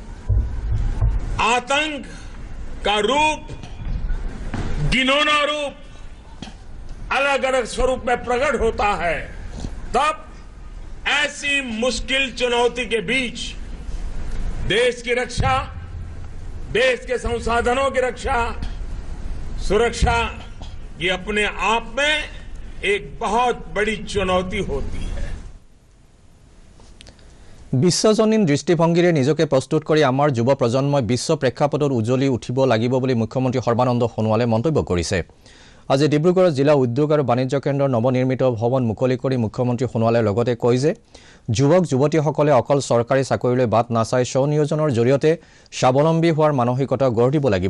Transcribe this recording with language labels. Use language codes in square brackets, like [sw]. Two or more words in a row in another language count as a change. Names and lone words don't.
[hi] आतंक का रूप, घिनौना रूप अलग अलग स्वरूप में प्रकट होता है, तब ऐसी मुश्किल चुनौती के बीच देश की रक्षा, देश के संसाधनों की रक्षा, सुरक्षा ये अपने आप में एक बहुत बड़ी चुनौती होती है। [as] বিশ্বজনীন দৃষ্টিভংগীৰে নিজকে প্ৰস্তুত কৰি আমাৰ যুৱ প্ৰজন্মই বিশ্ব প্ৰেক্ষাপটত উজ্বলি উঠিব লাগিব বুলি মুখ্যমন্ত্ৰী সৰ্বানন্দ সোণোৱালে মন্তব্য কৰিছে। আজি ডিব্ৰুগড় জিলা উদ্যোগ আৰু বাণিজ্য কেন্দ্ৰৰ নৱনিৰ্মিত ভৱন মুকলি কৰি মুখ্যমন্ত্ৰী সোণোৱালে লগতে কয় যে যুৱক যুৱতীসকলে অকল চৰকাৰী চাকৰিলৈ বাট নাচাই স্বনিয়োজনৰ জৰিয়তে স্বাৱলম্বী হোৱাৰ মানসিকতা গঢ় দিব লাগিব।